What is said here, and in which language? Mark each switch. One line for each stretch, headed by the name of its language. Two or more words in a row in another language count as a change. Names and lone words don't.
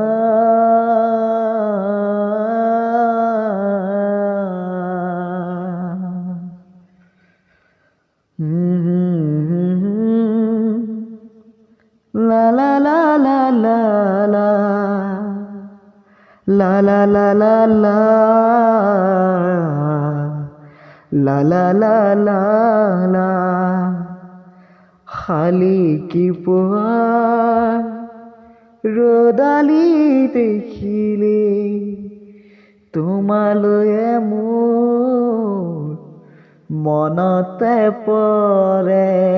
Assamese: La la la la la la La la la la la La la la la la খালি কি পোৱাৰ ৰ'দালি দেখিলে তোমালৈয়ে মোৰ মনতে পৰে